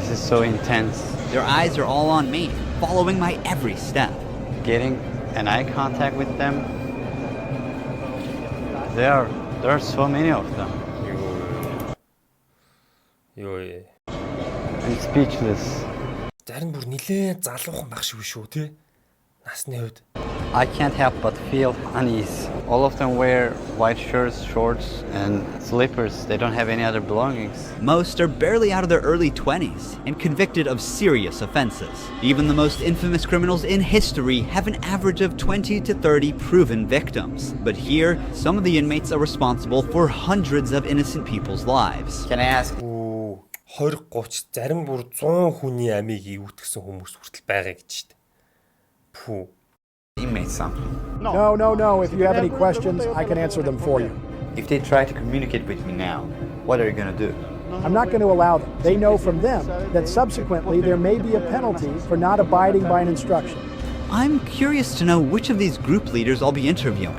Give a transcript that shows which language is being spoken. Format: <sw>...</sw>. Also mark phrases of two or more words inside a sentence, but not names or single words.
<en>so intense. Their eyes are all on me, following my every step. Getting an eye contact with them. There are so many of them. Ёо. I'm speechless.</en> <mn>Зарим бүр нилээн залуухан баг шиг шүү тий. Насны хувьд.</mn> <en>I can't help but feel unease. All of them wear white shirts, shorts, and slippers. They don't have any other belongings. Most are barely out of their early 20s and convicted of serious offenses. Even the most infamous criminals in history have an average of 20 to 30 proven victims. But here, some of the inmates are responsible for hundreds of innocent people's lives. Can I ask?</en> <mn>20 30 зарим бүр 100 хүний амийг ивтгэсэн хүмүүс хүртэл байгаа гэж штэ. Пүү.</mn> <en>Inmates something. No. If you have any questions, I can answer them for you. If they try to communicate with me now, what are you going to do? I'm not going to allow them. They know from them that subsequently there may be a penalty for not abiding by an instruction. I'm curious to know which of these group leaders I'll be interviewing.</en>